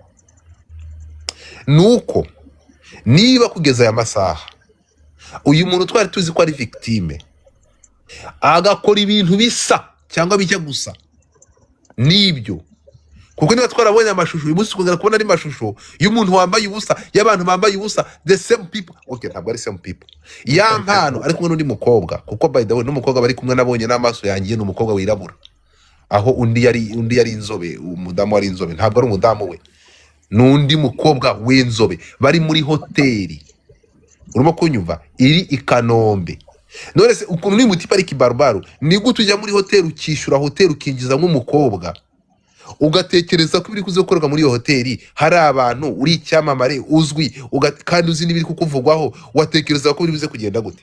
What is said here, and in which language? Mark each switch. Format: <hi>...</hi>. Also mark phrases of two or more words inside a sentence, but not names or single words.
<rw>Nuko niba kugeza aya masaha uyu muntu twari tuzi ko ari victime agakora ibintu bisa cyangwa bijya gusa nibyo, kuko niba twarabonye amashusho uyu munsi tukongera kubona ari mashusho y'umuntu wambaye ubusa, y'abantu bambaye ubusa,</rw> <en>the same people.</en> <rw>Okay, ntabwo ari</rw> <en>same people.</en> <rw>Ya mpano ari kumwe n'undi mukobwa, kuko</rw> <en>by the way</en> <rw>n'umukobwa bari kumwe nabonye n'amaso yangiye n'umukobwa wirabura, aho undi yari inzobe, umudamu wari inzobe, ntabwo ari umudamu we, n'undi mukobwa w'inzobe bari muri hoteli. Urimo kunyumva? Iri i Kanombe. None se ukuntu ni muti pariki barbaru, ni gute ujya muri hoteli ukishyura hoteli ukinjiza nk'umukobwa ugatekereza ko ibiri kuzokorwa muri iyo hoteli hari abantu uri icyamamare uzwi kandi uzi n'ibiri kukuvugwaho, watekereza ko biri buze kugenda gute?</rw>